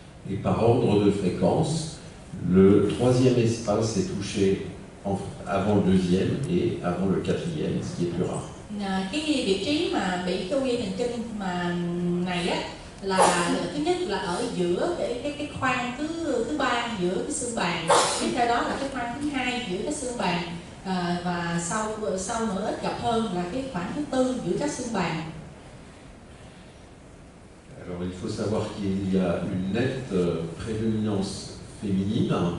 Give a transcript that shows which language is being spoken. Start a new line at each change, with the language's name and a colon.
French: Et par ordre de fréquence, le troisième espace est touché avant le deuxième et avant le quatrième, ce qui est plus rare.
Vietnamese: Cái vị trí mà bị cái u dây thần kinh mà này á là thứ nhất là ở giữa cái khoang thứ ba giữa cái xương bàn, tiếp theo đó là cái khoang thứ hai giữa cái xương bàn, và sau nữa ít gặp hơn là cái khoảng thứ tư giữa các xương bàn.
French: Alors il faut savoir qu'il y a une nette prédominance féminine.